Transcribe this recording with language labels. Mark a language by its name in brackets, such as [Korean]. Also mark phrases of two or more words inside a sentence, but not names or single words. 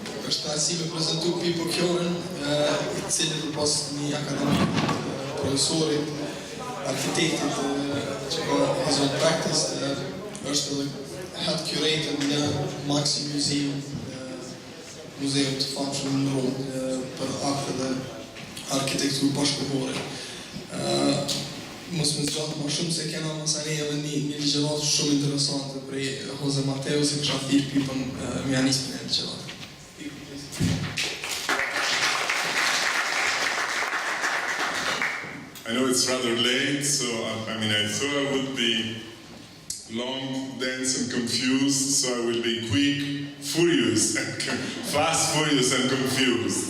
[Albanian] është si me prezentu Pippo Ciorra, I cili përpas një akademi profesorit, arkitektit që ka [English] his own practice, [Albanian] është edhe [English] head curator [Albanian] në Maxxi museum, muzeum të famshëm në Rom për arte dhe arkitekturë bashkëkohore. Mos më zgjatë më shumë se kena masani edhe një ligjëratë shumë interesante prej Jose Mateo, si kësha thirë Pippon me janis për një ligjëratë. [English] I know it's rather late, so I thought I would be long, dense and confused, so I will be quick, furious, fast, furious and confused.